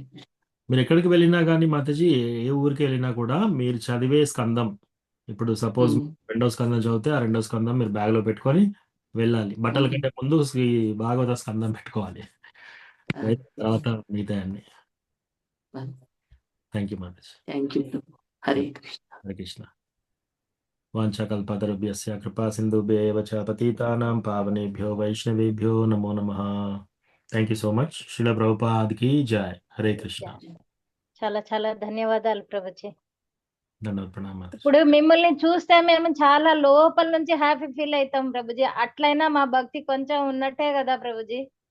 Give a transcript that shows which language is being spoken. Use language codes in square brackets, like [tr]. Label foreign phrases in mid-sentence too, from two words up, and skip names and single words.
[te] మీరు ఎక్కడికి వెళ్ళినా కానీ మాతాజీ, ఏ ఊరికి వెళ్ళినా కూడా మీరు చదివే స్కందం, ఇప్పుడు సపోజ్ 2వ స్కందం చదివితే ఆ 2వ స్కందం మీరు బ్యాగ్లో పెట్టుకొని వెళ్ళాలి. బట్టల కంటే ముందు శ్రీ భాగవత స్కందం పెట్టుకోవాలి, తర్వాత మిగతా అన్ని. [en] thank you మాతాజీ. thank you ప్రభు. హరే కృష్ణ. [sa] హరే కృష్ణ. వాంఛాకల్పతరుభ్యస్య కృపా సింధుభ్యైవ చ పతితానాం పావనేభ్యో వైష్ణవేభ్యో నమో నమః. [en] thank you so much. శిల ప్రభుపాద్కి జై. హరే కృష్ణ. [te] చాలా చాలా ధన్యవాదాలు ప్రభుజీ. ధన్యవాదాలు, ప్రణామాలు. ఇప్పుడు మిమ్మల్ని చూస్తే మేము చాలా లోపల నుంచి [en] happy feel [te] అవుతాం ప్రభుజీ. అట్లయినా మా భక్తి కొంచెం ఉన్నట్టే కదా ప్రభుజీ.